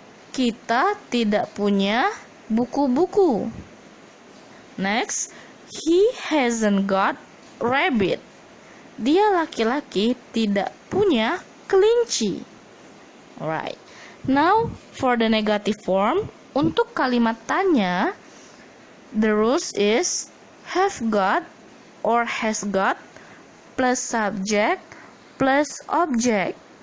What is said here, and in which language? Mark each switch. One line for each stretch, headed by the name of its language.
Indonesian: Kita tidak punya buku-buku.
English: Next, he hasn't got rabbit.
Indonesian: Dia laki-laki tidak punya kelinci.
English: Alright. Now for the negative form,
Indonesian: untuk kalimat tanya,
English: the rules is have got or has got plus subject plus object.